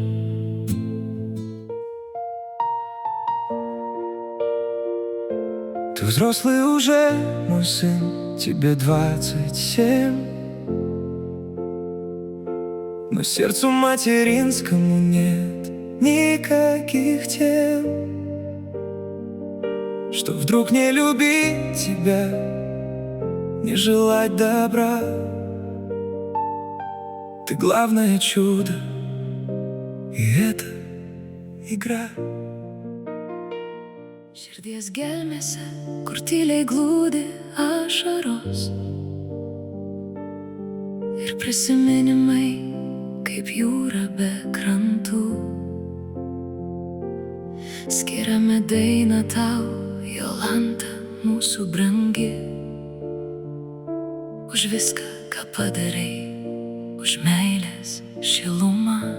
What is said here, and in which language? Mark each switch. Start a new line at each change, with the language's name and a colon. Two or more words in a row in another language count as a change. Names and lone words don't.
Russian: Ты взрослый уже, мой сын, тебе 27, но сердцу материнскому нет никаких тем, что вдруг не любить тебя, не желать добра. Ты главное чудо, и это игра.
Lithuanian: Širdies gelmėse, kur tyliai glūdi ašaros, ir prisiminimai, kaip jūra be krantų. Skiriame dainą tau, Jolanta, mūsų brangi, už viską, ką padarai, už meilės šilumą.